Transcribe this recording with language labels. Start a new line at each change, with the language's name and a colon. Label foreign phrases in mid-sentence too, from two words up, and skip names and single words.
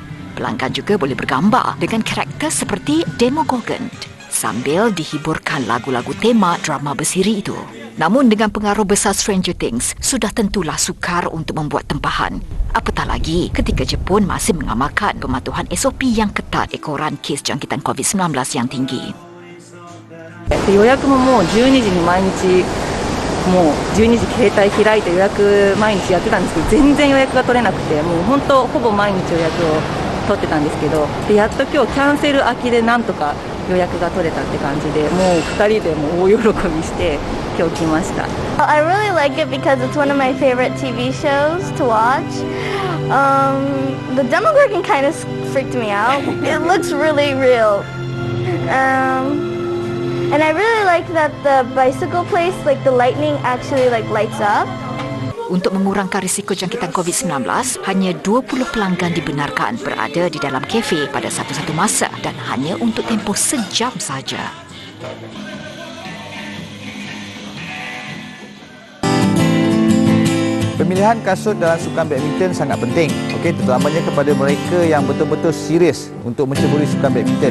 Malay: Pelanggan juga boleh bergambar dengan karakter seperti Demogorgon sambil dihiburkan lagu-lagu tema drama bersiri itu. Namun dengan pengaruh besar Stranger Things, sudah tentulah sukar untuk membuat tempahan. Apatah lagi ketika Jepun masih mengamalkan pematuhan SOP yang ketat ekoran kes jangkitan COVID-19 yang tinggi.
Japanese: 予約ももう12時に毎日もう12時携帯開いて予約毎日やってたんですけど、全然予約が取れなくて、もう本当ほぼ毎日予約を取ってたんですけど、でやっと今日キャンセル明けでなんとか予約が取れたって感じで、もう2人でもう大喜びして今日来ました。
English: I really like it because it's one of my favorite TV shows to watch. The Demogorgon kind of freaked me out. It looks really real. And I really like that the bicycle place, like the lightning actually like lights up.
Malay: Untuk mengurangkan risiko jangkitan COVID-19, hanya 20 pelanggan dibenarkan berada di dalam kafe pada satu-satu masa dan hanya untuk tempoh sejam saja. Pemilihan kasut dalam sukan badminton sangat penting, terutamanya kepada mereka yang betul-betul serius untuk menceburi sukan badminton.